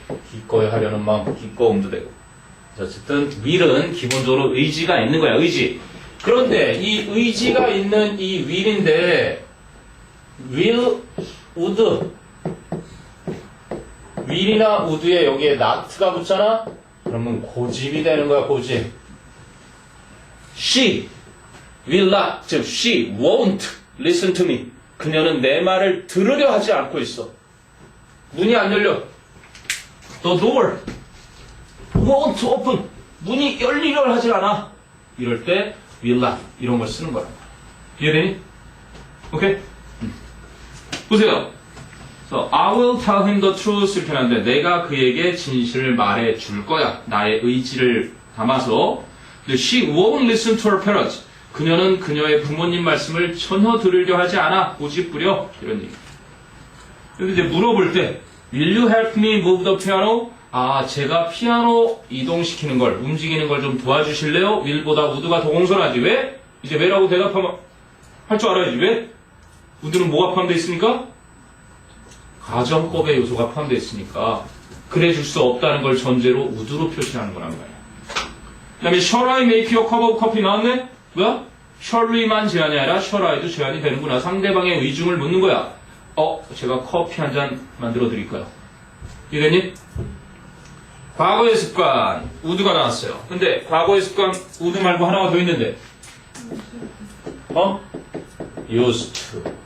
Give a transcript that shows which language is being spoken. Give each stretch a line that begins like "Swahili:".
Korean: 기꺼이 하려는 마음, 기꺼움도 되고. 어쨌든 will은 기본적으로 의지가 있는 거야, 의지. 그런데 이 의지가 있는 이 will인데 will, would will이나 would에 여기에 not가 붙잖아? 그러면 고집이 되는 거야, 고집.
English: She will not, 즉 she won't listen to me.
Korean: 그녀는 내 말을 들으려 하지 않고 있어. 문이 안 열려.
English: The door won't open.
Korean: 문이 열리려 하지 않아. 이럴 때 will not 이런 걸 쓰는 거야. 이해되니? 오케이? 보세요.
English: So, I will tell him the truth
Korean: 이렇게 하는데 내가 그에게 진실을 말해 줄 거야. 나의 의지를 담아서.
English: 근데 she won't listen to her parents.
Korean: 그녀는 그녀의 부모님 말씀을 전혀 들으려 하지 않아. 고집 부려. 이런 얘기. 근데 이제 물어볼 때
English: Will you help me move the piano?
Korean: 아, 제가 피아노 이동시키는 걸, 움직이는 걸 좀 도와주실래요? will보다 would가 더 공손하지. 왜? 이제 왜라고 대답하면 할 줄 알아야지. 왜? would는 뭐가 포함되어 있습니까? 가정법의 요소가 포함되어 있으니까 그래 줄 수 없다는 걸 전제로 would로 표시하는 거란 말이야. 그 다음에
English: shall I make you a cup of coffee 나왔네?
Korean: 뭐야? shall이만 제한이 아니라 shall I도 제한이 되는구나. 상대방의 의중을 묻는 거야. 제가 커피 한 잔 만들어 드릴까요? 이해됐니? 과거의 습관, would가 나왔어요. 근데 과거의 습관, would 말고 하나가 더 있는데 used to.